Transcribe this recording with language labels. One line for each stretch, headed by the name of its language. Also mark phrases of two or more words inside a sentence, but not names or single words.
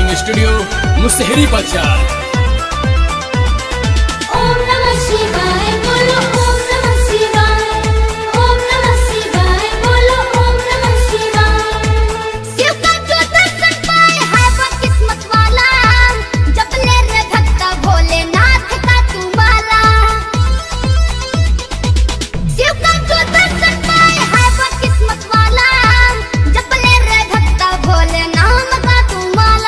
Hindi: स्टूडियो मुसहरी बाजार।
Sanskrit: ओम नमः शिवाय बोलो ओम नमः शिवाय, ओम नमः शिवाय बोलो ओम नमः शिवाय।
Hindi: शिव का जो दर्शन पाए है वो किस्मत वाला, जप ले रे भक्ता भोलेनाथ का तू माला। शिव का जो दर्शन पाए है वो किस्मत वाला, जप ले रे भक्ता भोलेनाथ का तू माला।